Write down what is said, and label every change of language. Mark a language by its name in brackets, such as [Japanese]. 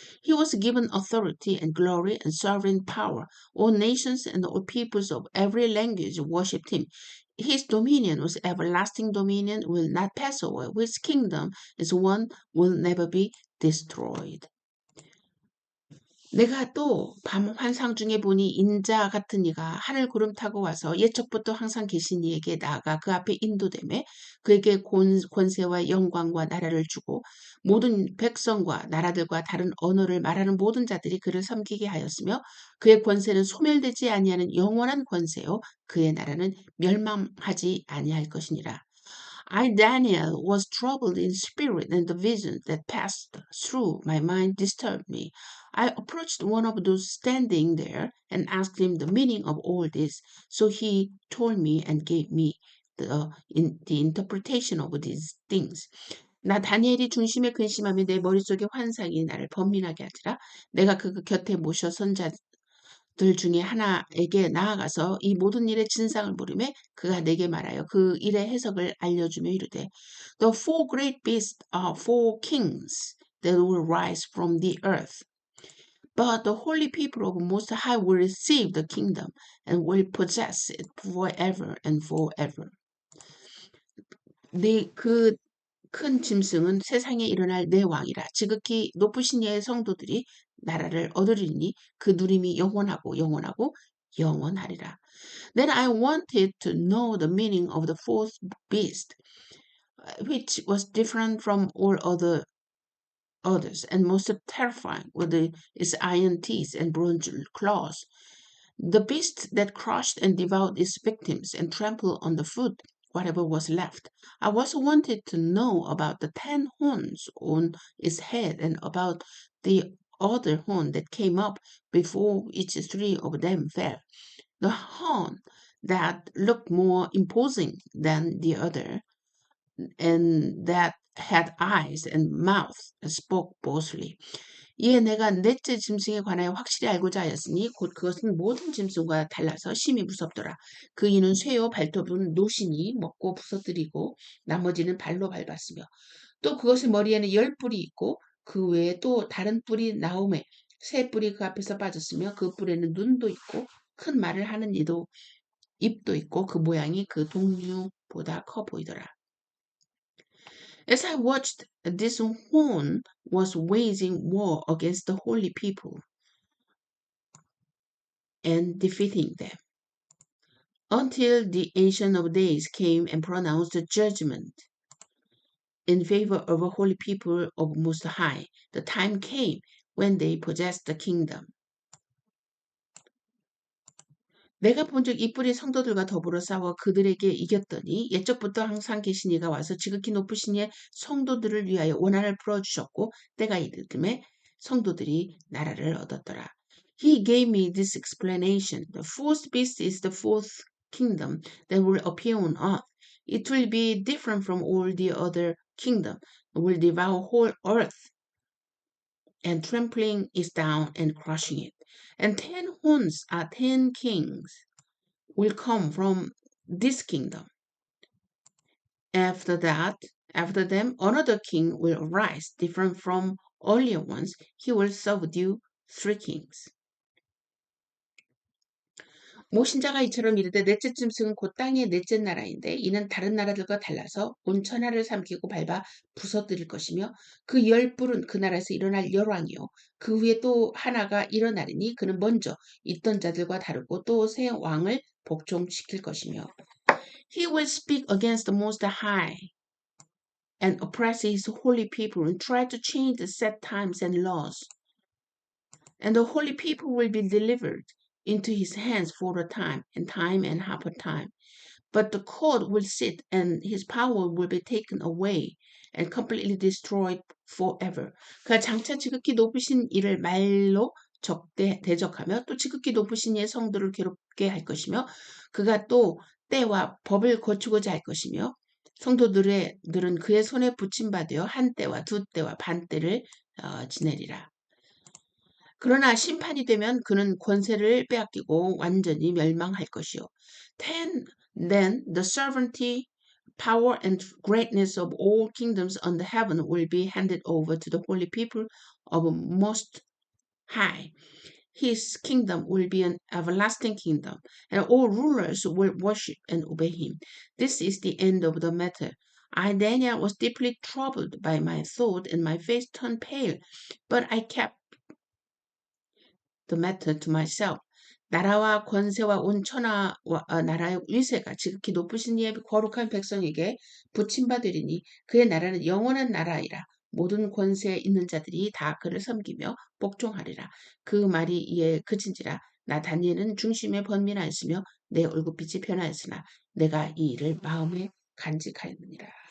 [English] He was given authority and glory and sovereign power. All nations and all peoples of every language worshipped him. His dominion was everlasting dominion, will not pass away. His kingdom is one, will never be destroyed. [Korean] 내가 또 밤 환상 중에 보니 인자 같은 이가 하늘 구름 타고 와서 옛적부터 항상 계신 이에게 나아가 그 앞에 인도되매 그에게 권세와 영광과 나라를 주고 모든 백성과 나라들과 다른 언어를 말하는 모든 자들이 그를 섬기게 하였으며 그의 권세는 소멸되지 아니하는 영원한 권세요 그의 나라는 멸망하지 아니할 것이니라. [English] I, Daniel, was troubled in spirit, and the vision that passed through my mind disturbed me. I approached one of those standing there and asked him the meaning of all this. So he told me and gave me the interpretation of these things. [Korean] 나 다니엘이 중심에 근심하며 내 머릿속에 환상이 나를 번민하게 하지라. 내가 그 곁에 모셔 선자들 중에 하나에게 나아가서 이 모든 일의 진상을 물으매 그가 내게 말하여 그 일의 해석을 알려주며 이르되 [English] The four great beasts are four kings that will rise from the earth. But the holy people of Most High will receive the kingdom and will possess it forever and forever. [Korean] 그 큰 짐승은 세상에 일어날 내 왕이라. 지극히 높으신 이의 성도들이 나라를 얻으리니 그 누림이 영원하고 영원하고 영원하리라. [English] Then I wanted to know the meaning of the fourth beast, which was different from all others and most terrifying with its iron teeth and bronze claws. The beast that crushed and devoured its victims and trampled on the foot whatever was left. I also wanted to know about the 10 horns on its head and about the other horn that came up before each 3 of them fell. The horn that looked more imposing than the other and that had eyes and mouth and spoke boldly. [Korean] 이에 내가 넷째 짐승에 관하여 확실히 알고자 하였으니 곧 그것은 모든 짐승과 달라서 심히 무섭더라. 그 이는 쇠요 발톱은 노신이 먹고 부서뜨리고 나머지는 발로 밟았으며 또 그것의 머리에는 10뿔이 있고 그 외에 또 다른 뿔이 나오매 새 뿔이 그 앞에서 빠졌으며 그 뿔에는 눈도 있고 큰 말을 하는 입도 있고 그 모양이 그 동류보다 커 보이더라. [English] As I watched, this horn was waging war against the holy people and defeating them until the Ancient of Days came and pronounced judgment in favor of the holy people of Most High. The time came when they possessed the kingdom. [Korean] 내가 본 적 이뿔이 성도들과 더불어 싸워 그들에게 이겼더니 옛적부터 항상 계신 이가 와서 지극히 높으신 이의 성도들을 위하여 원한을 풀어주셨고 때가 이르음에 성도들이 나라를 얻었더라. [English] He gave me this explanation. The fourth beast is the fourth kingdom that will appear on earth. It will be different from all the other kingdom. It will devour whole earth and trampling it down and crushing it. And 10 horns are 10 kings will come from this kingdom. After that, after them, another king will arise, different from earlier ones. He will subdue 3 kings. [Korean] 모신자가 이처럼 이르되 넷째 짐승은 곧 땅의 넷째 나라인데 이는 다른 나라들과 달라서 온 천하를 삼키고 밟아 부서뜨릴 것이며 그 10뿔은 그 나라에서 일어날 열왕이요 그 위에 또 하나가 일어나리니 그는 먼저 있던 자들과 다르고 또 새 왕을 복종시킬 것이며 [English] He will speak against the Most High and oppress his holy people and try to change the set times and laws. And the holy people will be delivered into his hands for a time and half a time. But the court will sit and his power will be taken away and completely destroyed forever. [Korean] 그가 장차 지극히 높으신 이를 말로 대적하며 또 지극히 높으신 이의 성도를 괴롭게 할 것이며 그가 또 때와 법을 거추고자 할 것이며 성도들은 그의 손에 붙임받으여 한 때와 두 때와 반 때를 지내리라. 그러나 심판이 되면 그는 권세를 빼앗기고 완전히 멸망할 것이요. [English] Then the sovereignty, power and greatness of all kingdoms under heaven will be handed over to the holy people of Most High. His kingdom will be an everlasting kingdom, and all rulers will worship and obey him. This is the end of the matter. I, Daniel, was deeply troubled by my thought, and my face turned pale, but I kept the matter to myself. [Korean] 나라와 권세와 온 천하와 나라의 위세가 지극히 높으신 이의 거룩한 백성에게 붙임받으리니 그의 나라는 영원한 나라이라. 모든 권세에 있는 자들이 다 그를 섬기며 복종하리라. 그 말이 이에 그친지라. 나 다니엘은 중심에 번민하였으며 내 얼굴빛이 변하였으나 내가 이 일을 마음에 간직하였느니라.